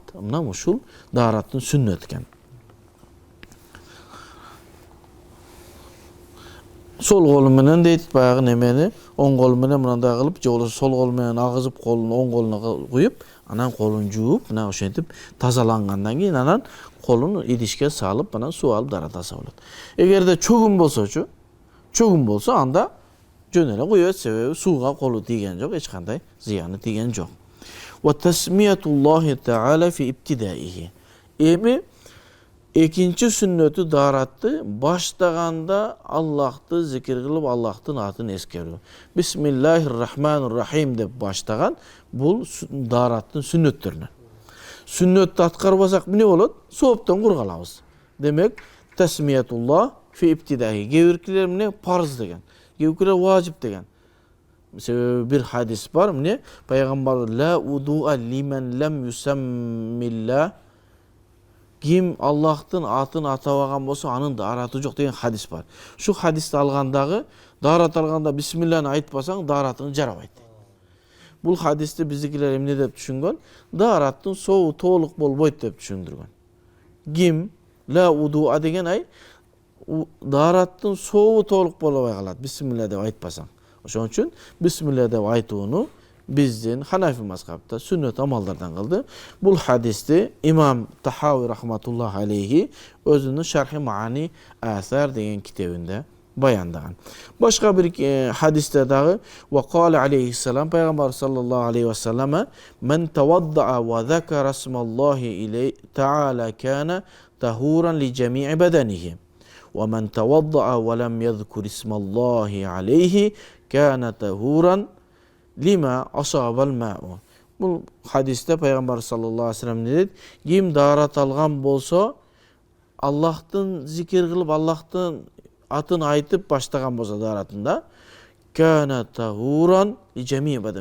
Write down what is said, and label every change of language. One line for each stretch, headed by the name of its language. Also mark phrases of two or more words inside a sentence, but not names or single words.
Kyrgyz: Мына ушул дараттын сүннөтү экен. Сол колу менен дейт, баягы немени оң колу менен мындай кылып, же болбосо сол колу менен агызып колун оң колуна куюп, анан колун жууп, мына ошентип тазалангандан кийин анан колун идишке салып, анан суу алып даратаса болот. Эгерде чөгүн болсо, анда жөн эле куюп, себеби сууга колу тийген жок, эч кандай зыяны тийген жок.
Arabic: وتسمية الله تعالى في ابتدائه.
Kyrgyz: Эми экинчи сүннөтү даратты баштаганда Аллахты зикир кылып, Аллахтын атын эскерүү.
Arabic: بسم الله الرحمن الرحيم
Kyrgyz: деп баштаган бул дараттын сүннөттөрүнөн. Сүннөттү аткарбасак эмне болот? Сооптон кургалабыз. Демек,
Arabic: تسمية الله في ابتدائه.
Kyrgyz: Кээ-биркилер эмне парыз деген, кээ-биркилер важип деген. Себеби бир хадис бар, эмне? Пайгамбар
Arabic: لا وضوء لمن لم يسم الله.
Kyrgyz: Ким Аллахтын атын атабаган болсо, анын дараты жок деген хадис бар. Шу хадисти алгандагы, дарат алганда бисмилланы айтпасаң, даратың жарабайт. Бул хадисти биздикилер эмне деп түшүнгөн? Дараттын сообу толук болбойт деп түшүндүргөн. Ким
Arabic: لا وضوء
Kyrgyz: деген дараттын сообу толук болбой калат, бисмилла деп айтпасаң. Ошон үчүн бисмилла деп айтууну биздин Ханафи мазхабта сүннөт амалдардан кылды. Бул хадисти имам Тахави
Arabic: رحمة الله عليه
Kyrgyz: өзүнүн Шархи Маани Асар деген китебинде баяндаган. Башка бир хадисте дагы
Arabic: وقال عليه السلام, пайгамбар صلى الله عليه وسلم, "من توضأ وذكر اسم الله عليه تعالى كان طهورا لجميع بدنه. ومن توضأ ولم يذكر اسم الله عليه كان طهورا لما أصاب الماء."
Kyrgyz: Бул хадисте пайгамбар
Arabic: صلى الله عليه وسلم
Kyrgyz: не дейт? Ким дарат алган болсо, Аллахтын зикир кылып, Аллахтын атын айтып баштаган болсо даратында,
Arabic: كان طهورا لجميع بدن.